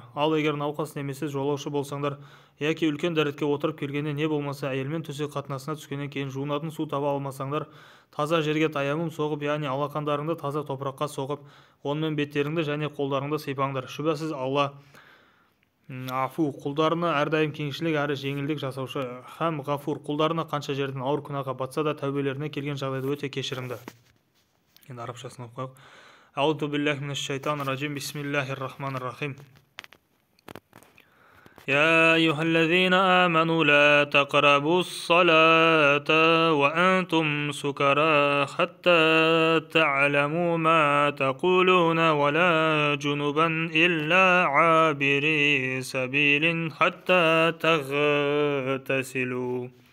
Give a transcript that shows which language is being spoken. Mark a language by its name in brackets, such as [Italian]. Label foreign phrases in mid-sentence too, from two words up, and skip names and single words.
[Kazakh] Ал егер науқас немесе жолаушы болсаңдар, яки үлкен дәретке отырып келгенде не болмаса әйелмен төсек қатынасына түскеннен кейін жуынатын су таба алмасаңдар, таза жерге таямым соғып, яғни алақандарыңды таза топыраққа соғып, онымен беттеріңді және қолдарыңды сипаңдар. Шүбәсіз Алла Афу, құлдарына әрдайым кеңшілік әрі жеңілдік жасаушы, һәм ғафур, құлдарына қанша жерден ауыр күнәға батса да тәубелеріне келген жағдайда өте кешірімді. Енді арабшасын оқып қояйық. [Arabic] أعوذ بالله من الشيطان الرجيم. بسم الله الرحمن الرحيم. يا أيها الذين آمنوا لا تقربوا الصلاة وأنتم سكرى حتى تعلموا ما تقولون ولا جنبا إلا عابري سبيل حتى تغتسلوا